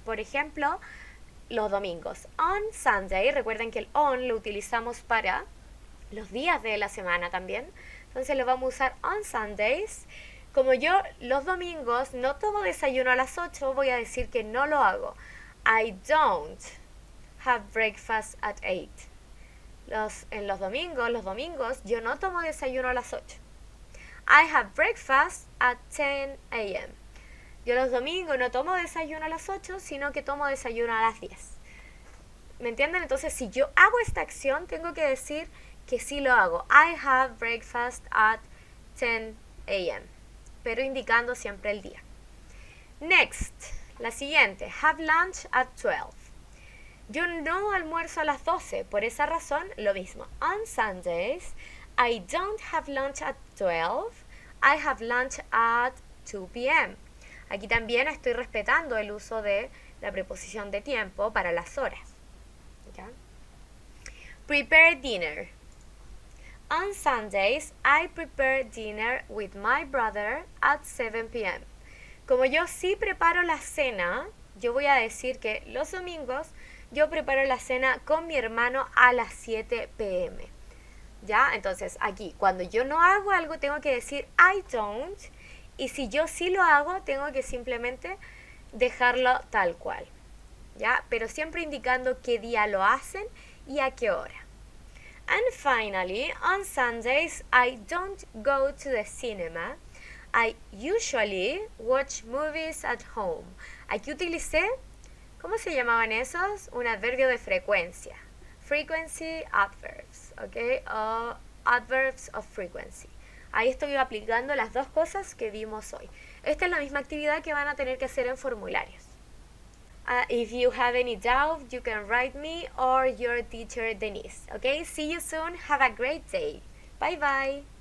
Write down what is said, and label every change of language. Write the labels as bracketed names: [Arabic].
[Spanish] Por ejemplo, los domingos. [English] On Sunday, [Spanish] recuerden que el on lo utilizamos para los días de la semana también. Entonces lo vamos a usar [English] on Sundays. [Spanish] Como yo los domingos no tomo desayuno a las 8, voy a decir que no lo hago. [English] I don't have breakfast at 8. [Spanish] En los domingos, yo no tomo desayuno a las 8. [English] I have breakfast at 10 a.m. [Spanish] Yo los domingos no tomo desayuno a las 8, sino que tomo desayuno a las 10. ¿Me entienden? Entonces, si yo hago esta acción, tengo que decir que sí lo hago. [English] I have breakfast at 10 a.m. [Spanish] Pero indicando siempre el día. [English] Next, [Spanish] la siguiente. [English] Have lunch at 12. [Spanish] Yo no almuerzo a las 12. Por esa razón, lo mismo. [English] On Sundays, I don't have lunch at 12. I have lunch at 2 p.m. [Spanish] Aquí también estoy respetando el uso de la preposición de tiempo para las horas. [English] ¿Ya? Prepare dinner. On Sundays, I prepare dinner with my brother at 7 p.m. [Spanish] Como yo sí preparo la cena, yo voy a decir que los domingos yo preparo la cena con mi hermano a las 7 p.m. ¿Ya? Entonces, aquí, cuando yo no hago algo, tengo que decir I don't. Y si yo sí lo hago, tengo que simplemente dejarlo tal cual. ¿Ya? Pero siempre indicando qué día lo hacen y a qué hora. [English] And finally, on Sundays, I don't go to the cinema. I usually watch movies at home. [Spanish] Aquí utilicé, ¿cómo se llamaban esos? Un adverbio de frecuencia. [English] Frequency adverbs, ¿ok? O adverbs of frequency. [Spanish] Ahí estoy aplicando las dos cosas que vimos hoy. Esta es la misma actividad que van a tener que hacer en formularios. [English] If you have any doubt, you can write me or your teacher Denise. Okay, see you soon. Have a great day. Bye bye.